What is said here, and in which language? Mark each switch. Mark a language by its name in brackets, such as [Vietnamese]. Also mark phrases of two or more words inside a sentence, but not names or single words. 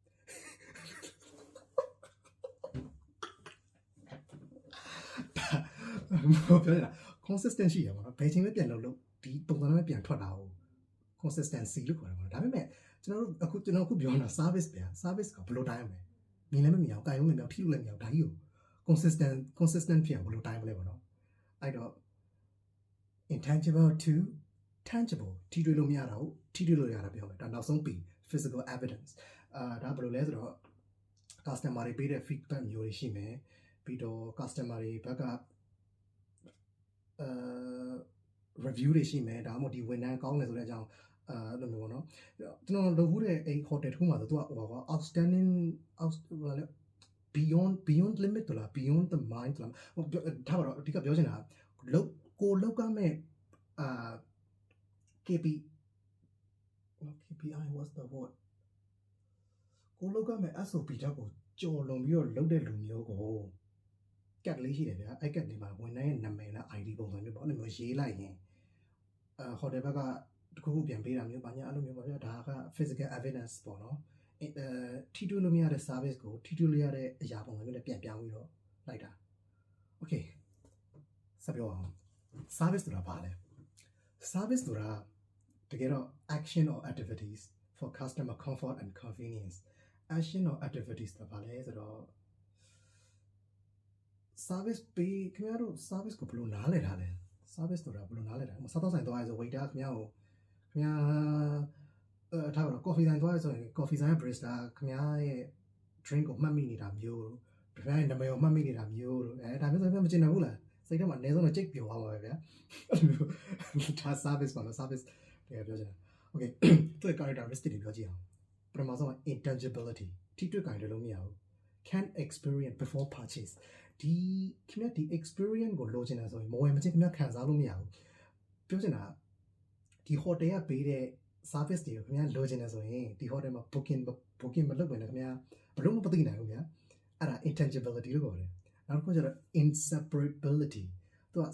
[Burmese] ပြောနေတာ consistent ရှိရပါတော့ဘယ်ချိန်ပဲပြန်လုပ်ဒီပုံစံနဲ့ပြန်ထွက်တာကို consistency လို့ခေါ်တယ်ပေါ့ဒါပေ မဲ့ကျွန်တော်အခုပြောနေတာ service ဗျာ service ကဘယ်လိုတိုင်းမလဲမြင်လည်းမမြင်အောင်ကာယုံလည်းမမြင်အောင်ထိလို့လည်းမမြင်အောင်ဒါကြီးကို consistent ဖြစ်အောင်ဘယ်လိုတိုင်းမလဲပေါ့နော်အဲ့တော့ [English] intangible to tangible [Burmese] ထိတွေ့လို့မရတာကိုထိတွေ့လို့ရတာပြောမယ်ဒါနောက်ဆုံးပြီး [English] physical evidence [Burmese] ဒါဘယ်လိုလဲဆိုတော့ customer တွေပေးတဲ့ feedback မျိုးတွေရှိမယ်ပြီးတော့ customer တွေဘက်က review တွေရှိမယ်ဒါမှမဟုတ်ဒီဝန်ထမ်းကောင်းတယ်ဆိုတဲ့အကြောင်းအဲ့လိုမျိုးပေါ့နော်ကျွန်တော်လုပ်ဘူးတဲ့အိမ် hotel တစ်ခုမှာဆိုသူကဟို [English] outstanding beyond limit [Burmese] လား [English] beyond the mind [Burmese] လားထားပါတော့အဓိကပြောချင်တာကိုလောက်ကမဲ့ [English] KPI what's the word [Burmese] ကိုလောက်ကမဲ့ SOP တက်ကိုကြော်လွန်ပြီးတော့လုပ်တဲ့လူမျိုးကိုကတ်လေးရှိတယ်ဗျာအဲ့ကတ်လေးမှာ ဝန်ထမ်းရဲ့နာမည်နဲ့ ID ပုံစံမျိုးပေါ့အဲ့လိုမျိုးရေးလိုက်ရင်hotel ဘက်ကတခုခုပြန်ပေးတာမျိုးဘာညာအဲ့လိုမျိုးပါဗျာဒါက [English] physical evidence [Burmese] ပေါ့နော်ထိတွေ့လို့မရတဲ့ service ကိုထိတွေ့လို့ရတဲ့အရာပုံစံမျိုးနဲ့ပြန်ပြောင်းပြီးတော့လိုက်တာ okay ဆက်ပြောအောင် service ဆိုတာဘာလဲ service ဆိုတာတကယ်တော့ [English] action or activities for customer comfort and convenience action or activities [Burmese] ဆိုတာဘာလဲဆိုတော့ service ပေးခင်ဗျားတို့ service ကိုဘယ်လိုနားလည်ထားလဲ service ဆိုတာဘယ်လိုနားလည်တာစားတော့ဆိုင်သွားရဆို waiter ခင်ဗျားထားပါတော့ coffee ဆိုင်သွားရဆိုရင် coffee ဆိုင်ရဲ့ barista ခင်ဗျားရဲ့ drink ကိုမှတ်မိနေတာမျိုးခင်ဗျားရဲ့နာမည်ကိုမှတ်မိနေတာမျိုးလို့ဒါမျိုးဆိုရင်မကျင်နိုင်ဘူးလား စိတ်ထဲမှာအနည်းဆုံးတော့ကြိတ်ပျော်သွားပါပဲဗျာအဲ့လိုဒါ service ပါလို့ service တကယ်ပြောချင်တာ okay သူ့ရဲ့ characteristic တွေပြောကြည့်အောင်ပထမဆုံး intangibility ထိတွေ့ကြိုင်တယ်လို့မရဘူး [English] can experience before purchase [Burmese] ဒီခင်ဗျားဒီ experience ကိုလိုချင်တာဆိုရင်မဝယ်မချင်းခင်ဗျားခံစားလို့မရဘူးပြောချင်တာဒီ hotel ကပေးတဲ့ service တွေကိုခင်ဗျားလိုချင်တယ်ဆိုရင်ဒီ hotel မှာ booking မလုပ်ဘဲနဲ့ခင်ဗျားဘယ်လို့မသိနိုင်ဘူးဗျာအဲ့ဒါ intangibility လို့ခေါ်တယ်နောက်တစ်ခုကျတော့ inseparability သူက